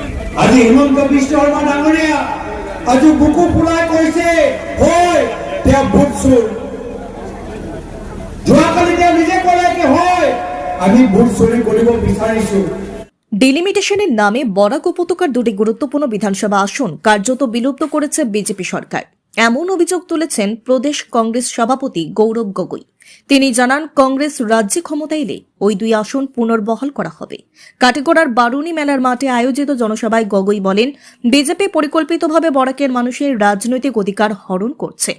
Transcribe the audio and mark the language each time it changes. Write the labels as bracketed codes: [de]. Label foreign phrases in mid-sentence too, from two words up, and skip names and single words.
[as] আজি হিমন্ত বিশ্ব শৰ্মা ডাঙৰীয়া আজি বুকু ফুলাই কৈছে হয় তেওঁ ভোট চোৰ। যোৱাকালি তেওঁ নিজে ক'লে কি হয় আমি ভোট চুৰি কৰিব বিচাৰিছো। [bn] ডিলিমিটেশনের নামে বরাক উপত্যকার দুটি গুরুত্বপূর্ণ বিধানসভা আসন কার্যত বিলুপ্ত করেছে বিজেপি সরকার, এমন অভিযোগ তুলেছেন প্রদেশ কংগ্রেস সভাপতি গৌরব গগৈ। তিনি জানান, কংগ্রেস রাজ্যে ক্ষমতা এলে ওই দুই আসন পুনর্বহাল করা হবে। কাটিগড়ার বারুনি মেলার মাঠে আয়োজিত জনসভায় গগৈ বলেন, বিজেপি পরিকল্পিতভাবে বরাকের মানুষের রাজনৈতিক অধিকার হরণ করছে।